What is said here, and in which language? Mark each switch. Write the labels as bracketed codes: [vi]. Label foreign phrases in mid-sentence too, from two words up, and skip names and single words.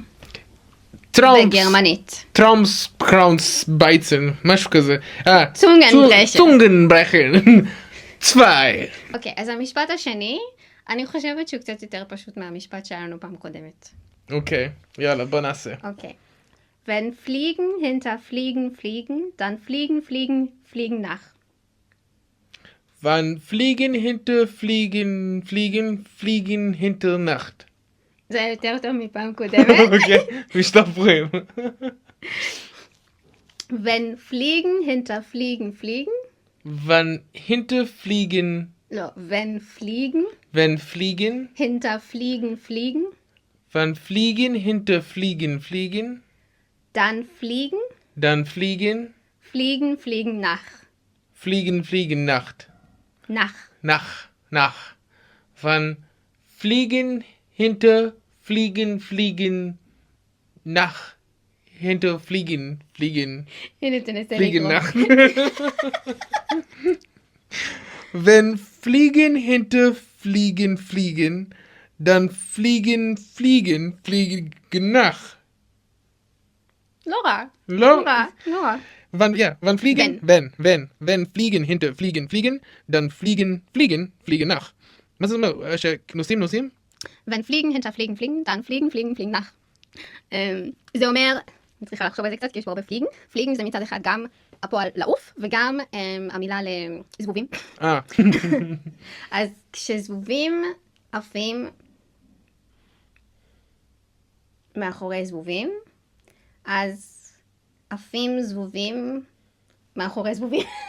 [he] בגרמנית. [de] Traums, Krauns, Beizen, [he] משהו כזה. צונגנברחן. 2. אוקיי, אז המשפט השני, אני חושבת שהוא קצת יותר פשוט מהמשפט שהיה לנו פעם קודמת. אוקיי, יאללה, בוא נעשה. Okay. [de] Wenn Fliegen hinter Fliegen fliegen, dann fliegen, fliegen, fliegen nach. Wann fliegen hinter fliegen, fliegen, fliegen hinter Nacht. [he] זה יותר טוב מפעם קודמת. אוקיי, משתפרים. [de] Wenn Fliegen hinter Fliegen fliegen. Wann hinter fliegen. [he] לא, [de] wenn Fliegen. Wenn fliegen. Hinter Fliegen fliegen. Wann fliegen hinter fliegen, fliegen. Dann fliegen. Dann fliegen. Fliegen, fliegen nach. Fliegen, fliegen, Nacht. Nach. Wann fliegen hinter fliegen, fliegen nach. Hinter fliegen, fliegen. [he] הנה תנסה Fliegen לקרוא. nach. [de] Wenn fliegen hinter fliegen, fliegen. Dann fliegen, fliegen, fliegen nach. [he] לא רע. לא. לא רע. [de] Wann fliegen? Wenn fliegen hinter fliegen, fliegen, dann fliegen, fliegen nach. [he] מה זה אומר? שנוסעים? [de] Wenn Fliegen hinter Fliegen fliegen, dann fliegen, fliegen, fliegen nach. [he] זה אומר, אני צריכה לחשוב על זה קצת, כי יש פה הרבה פליגן. פליגן זה מצד אחד גם הפועל לעוף, וגם המילה לזבובים. אז כשזבובים עפים מאחורי זבובים, אז עפים זבובים מאחורי זבובים.